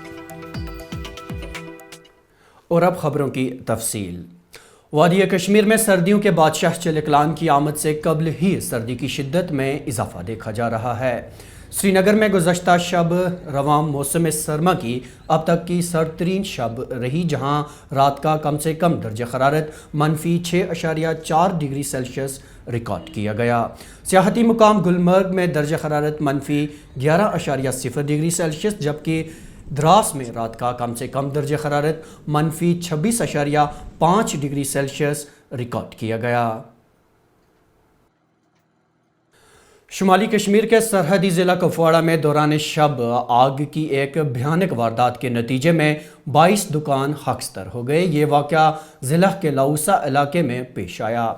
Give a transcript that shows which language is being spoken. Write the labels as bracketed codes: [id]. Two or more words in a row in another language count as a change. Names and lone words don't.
[ur] اور اب خبروں کی تفصیل۔ وادی کشمیر میں سردیوں کے بادشاہ چلکلان کی آمد سے قبل ہی سردی کی شدت میں اضافہ دیکھا جا رہا ہے۔ سری نگر میں گزشتہ شب رواں موسم سرما کی اب تک کی سرد ترین شب رہی، جہاں رات کا کم سے کم درجہ حرارت -6.4 ڈگری سیلسیس ریکارڈ کیا گیا۔ سیاحتی مقام گلمرگ میں درجہ حرارت -11.0 ڈگری سیلسیس، جبکہ دراس میں رات کا کم سے کم درجہ حرارت -26.5 ڈگری سیلسیس ریکارڈ کیا گیا۔ شمالی کشمیر کے سرحدی ضلع کپواڑہ میں دوران شب آگ کی ایک بھیانک واردات کے نتیجے میں 22 دکان خاکستر ہو گئے۔ یہ واقعہ ضلع کے لاؤسا علاقے میں پیش آیا۔